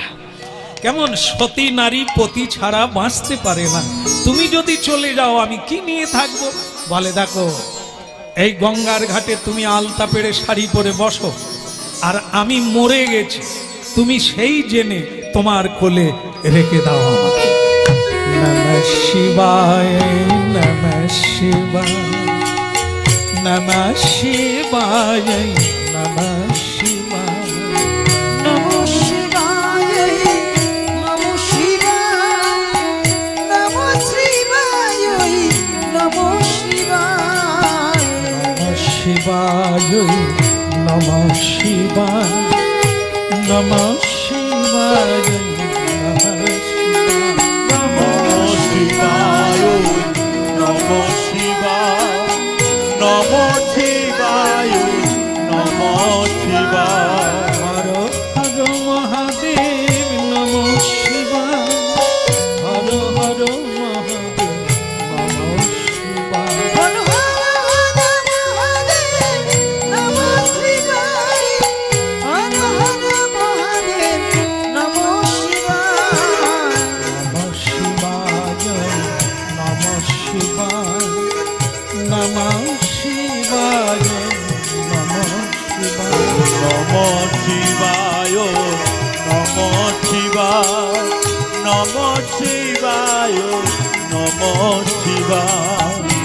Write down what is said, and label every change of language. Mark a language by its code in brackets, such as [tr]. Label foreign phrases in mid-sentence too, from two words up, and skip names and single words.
[bn] কেমন সতী নারী পতি ছাড়া বাঁচতে পারে না, তুমি যদি চলে যাও আমি কি নিয়ে থাকবো? বলে দেখো, এই গঙ্গার ঘাটে তুমি আলতা পেড়ে শাড়ি পরে বসো, আর আমি মরে গেছি, তুমি সেই জেনে তোমার কোলে রেখে দাও আমাকে। [sa] নমঃ শিবায়, নমঃ শিবায়, নমঃ শিবায়, নমঃ শিবায়, নমঃ শিবায়, নমঃ শিবায়, নমঃ শিবায়, নমঃ শিবায়, নমঃ শিবায়, নমঃ শিবায়, নমঃ শিবায়, নমঃ শিবায়, নমঃ শিবায়, নমঃ শিবায়, নমঃ শিবায়। হর হর মহাদেব নমঃ শিবায়, হর হর মহাদেব নমঃ শিবায়। হর হর মহাদেব নমঃ শিবায়, হর হর মহাদেব নমঃ শিবায়, নমঃ শিবায়, নমঃ শিবায়, নমঃ শিবায়, নমঃ শিবায়। নমঃ শিবায়, নমঃ শিবায়, নমঃ শিবায়, নমঃ শিবায়।